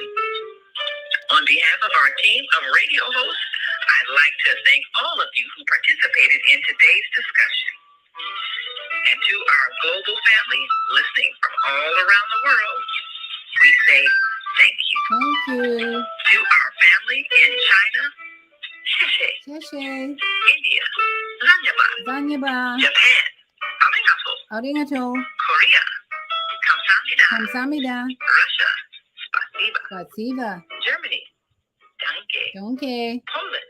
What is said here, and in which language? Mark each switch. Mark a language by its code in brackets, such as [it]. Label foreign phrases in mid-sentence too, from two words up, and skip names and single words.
[en] On behalf of our team of radio hosts, I'd like to thank all of you who participated in today's discussion. And to our global family listening from all around the world, we say thank you. Thank you. To our family in China, [zh] Sheshe. [en] India, [hi] Zanyaba. [en] Japan, [ja] Arigato. [en] Korea, [ko] Kamsamida. [en] Russia, [ru] Spasiba. [en] Germany, [de] Donke. [en] Poland,